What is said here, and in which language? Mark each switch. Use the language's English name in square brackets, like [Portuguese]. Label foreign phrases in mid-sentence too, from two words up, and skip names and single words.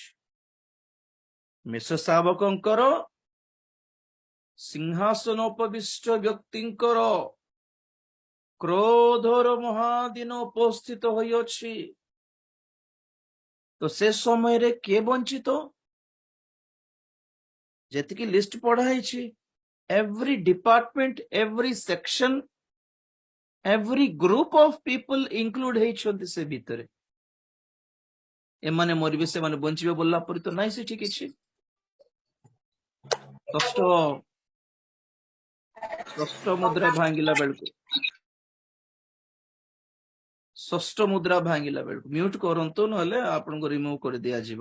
[Odia] ମେଷ ଶାବକଙ୍କର, ସିଂହାସନୋପବିଷ୍ଟ ବ୍ୟକ୍ତିଙ୍କର କ୍ରୋଧର ମହାଦିନ ଉପସ୍ଥିତ ହୋଇଅଛି। ତ ସେ ସମୟରେ କିଏ ବଞ୍ଚିତ? ଯେତିକି ଲିଷ୍ଟ ପଢା ହେଇଛି, [English] every department, every section, every group of people include [Odia] ହେଇଛନ୍ତି ସେ ଭିତରେ। ଏମାନେ ମରିବେ, ସେମାନେ ବଞ୍ଚିବେ ବୋଲିଲା ପରି ତ ନାହିଁ ସେଠି କିଛି। ଷଷ୍ଠ ମୁଦ୍ରା ଭାଙ୍ଗିଲା ବେଳକୁ, ଷଷ୍ଠ ମୁଦ୍ରା ଭାଙ୍ଗିଲା ବେଳକୁ ମ୍ୟୁଟ କରନ୍ତୁ, ନହେଲେ ଆପଣଙ୍କୁ ରିମୁଭ କରି ଦିଆଯିବ।